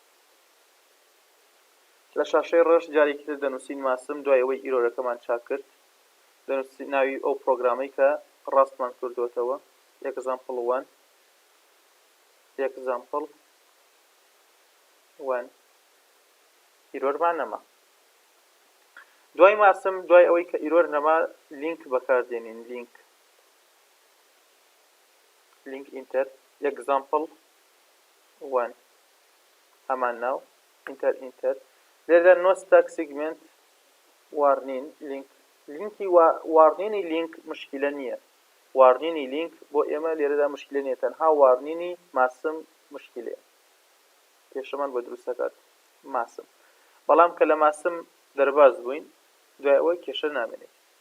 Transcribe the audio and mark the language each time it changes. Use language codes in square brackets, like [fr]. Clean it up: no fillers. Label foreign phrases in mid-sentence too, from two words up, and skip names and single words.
[ckb] لە شاشەی ڕێژ جارێکی تر دەنووسین ماسم دوای ئەوەی ئیرۆرەکەمان چاک کرد دەنووسین ناوی ئەو پرۆگرامەی کە ڕاستمان کردوتەوە example 1 ئیرۆرمان نەما. [en] دوای ماسم دوای ئەوەی کە ئیرۆر نەما لینک بەکاردێنین link enter example [ckb] 1 هەمان ناو ئینتەر لێرە [en] no stack segment warning [ckb] لینکی واردنینی لینک مشکلە نییە واردنینی لینک بۆ ئێمە لێرەدا مشکلە نیە تەنها واردنینی ماسم مشکلەیە پێشەمان بە دروستەکات ماسم بەڵام کە لە ماسم دەرباز بووین دوای ئەوەی کێشە نامێنێت.